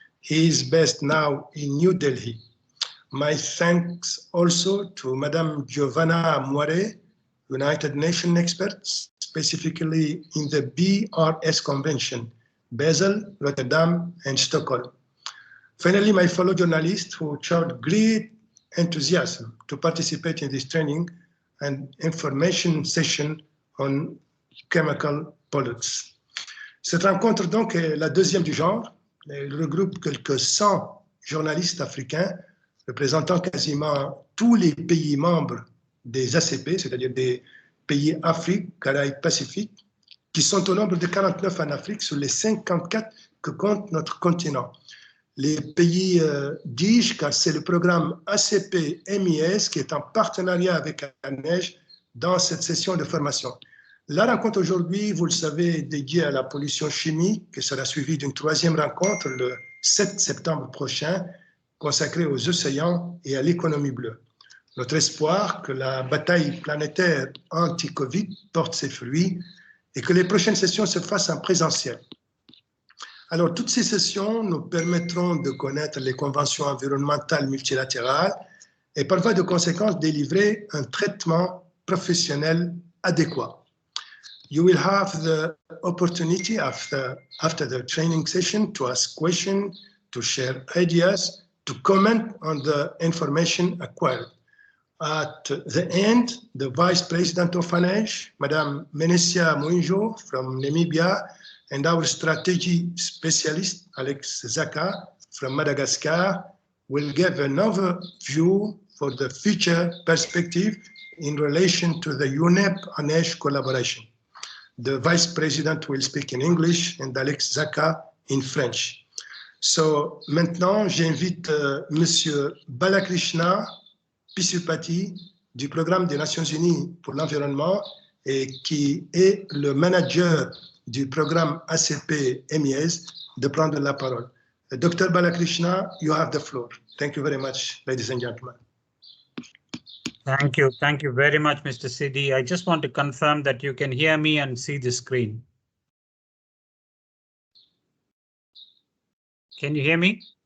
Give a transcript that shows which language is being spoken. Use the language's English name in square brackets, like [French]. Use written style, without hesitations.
[English] He is based now in New Delhi. My thanks also to Madame Giovanna Moiré, United Nations expert, specifically in the BRS Convention, Basel, Rotterdam, and Stockholm. Finally, my fellow journalists who showed great enthusiasm to participate in this training and information session on chemical pollutants. [French] Cette rencontre donc est la deuxième du genre. Elle regroupe quelques 100 journalistes africains représentant quasiment tous les pays membres des ACP, c'est-à-dire des pays Afrique, Caraïbes, Pacifique, qui sont au nombre de 49 en Afrique sur les 54 que compte notre continent. Les pays DIGE, car c'est le programme ACP MEAs qui est en partenariat avec ANEJ dans cette session de formation. La rencontre aujourd'hui, vous le savez, est dédiée à la pollution chimique, qui sera suivie d'une troisième rencontre le 7 septembre prochain, consacrée aux océans et à l'économie bleue. Notre espoir que la bataille planétaire anti-Covid porte ses fruits et que les prochaines sessions se fassent en présentiel. Alors, toutes ces sessions nous permettront de connaître les conventions environnementales multilatérales et par voie de conséquence délivrer un traitement professionnel adéquat. [English] You will have the opportunity after the training session to ask questions, to share ideas, to comment on the information acquired. At the end, the Vice President of ANEJ, Madame Menesia Mwinjo from Namibia, and our strategy specialist, Alex Zaka from Madagascar, will give an overview for the future perspective in relation to the UNEP-ANEJ collaboration. The Vice President will speak in English and Alex Zaka in French. [French] So, maintenant, j'invite Monsieur Balakrishna Pisupati du Programme des Nations Unies pour l'environnement et qui est le manager du programme ACP MEAs de prendre la parole. [English] Dr. Balakrishna, you have the floor. Thank you very much, ladies and gentlemen. Thank you. Thank you very much, Mr. Sidi. I just want to confirm that you can hear me and see the screen. Can you hear me?